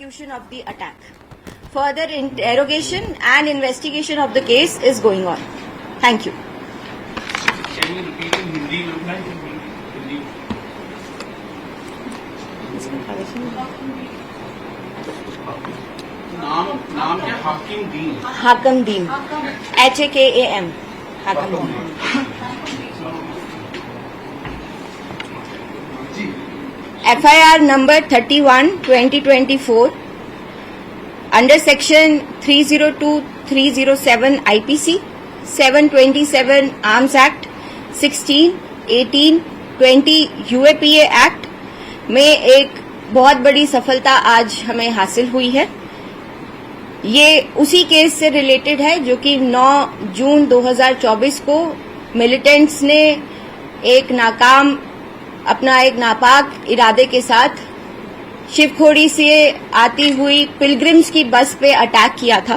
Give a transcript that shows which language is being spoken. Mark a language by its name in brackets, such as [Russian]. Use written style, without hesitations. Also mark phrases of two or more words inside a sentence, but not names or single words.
[English] execution of the attack. Further interrogation and investigation of the case is going on. Thank you. Can you repeat in Hindi? Hindi. [Hindi] नाम क्या? हाकिम दीन. हाकम दीन. HAKAM. हाकम दीन. [English] FIR number 31/2024 under section 302-307 IPC, 727 Arms Act, 16, 18, 20 UAPA Act [Hindi] में एक बहुत बड़ी सफलता आज हमें हासिल हुई है. ये उसी केस से रिलेटेड है जो कि 9 जून 2024 को मिलिटेंट्स ने एक नापाक इरादे के साथ शिवखोड़ी से आती हुई पिलग्रिम्स की बस पे अटैक किया था.